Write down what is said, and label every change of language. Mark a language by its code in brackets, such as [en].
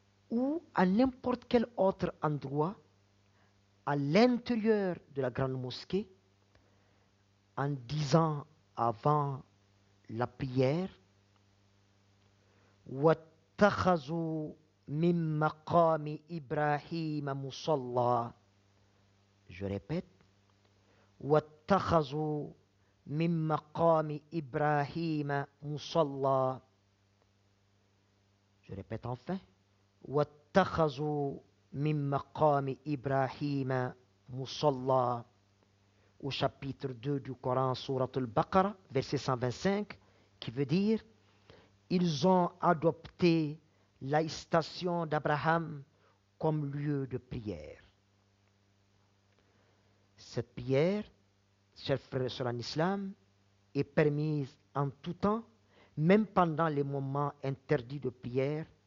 [fr] ou à n'importe quel autre endroit à l'intérieur de la grande mosquée, en disant avant la prière [ar] وَاتَّخَذُوا مِن مَقَامِ إِبْرَاهِيمَ مُصَلَّى. [fr] Je répète, [ar] وَاتَّخَذُوا مِن مَقَامِ إِبْرَاهِيمَ مُصَلَّى. [fr] Je répète enfin, [ar] وَاتَّخَذُوا مِن مَقَامِ إِبْرَاهِيمَ مُصَلَّى. [fr] Au chapitre 2 du Coran, Surat al-Baqarah, verset 125, qui veut dire ils ont adopté la station d'Abraham comme lieu de prière. Cette prière, chers frères et sœurs en islam, est permise en tout temps, même pendant les moments interdits de prière,